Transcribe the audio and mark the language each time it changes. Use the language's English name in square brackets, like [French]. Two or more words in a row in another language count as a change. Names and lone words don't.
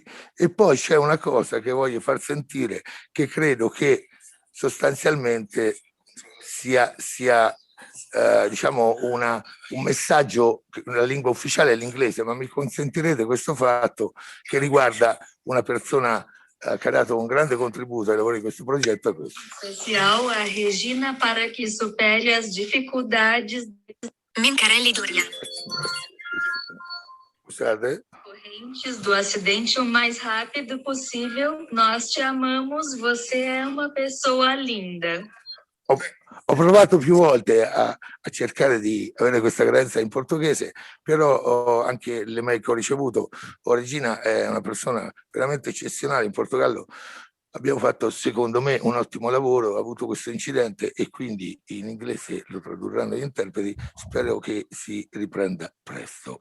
[Italian] E poi c'è una cosa che voglio far sentire, che credo che sostanzialmente sia diciamo un messaggio, la lingua ufficiale è l'inglese, ma mi consentirete questo fatto che riguarda una persona che ha dato un grande contributo ai lavori di questo progetto. [Portuguese] Especial a Regina para que supere as dificuldades Mincarelli Doria. [Italian] Scusate. [Portuguese] Correntes do acidente o mais rápido possível. Nós te amamos, você é uma pessoa linda. [Italian] Ho provato più volte a cercare di avere questa cadenza in portoghese, però anche le mail che ho ricevuto, Regina è una persona veramente eccezionale. In Portogallo abbiamo fatto, secondo me, un ottimo lavoro, ha avuto questo incidente e quindi in inglese lo tradurranno gli interpreti, spero che si riprenda presto.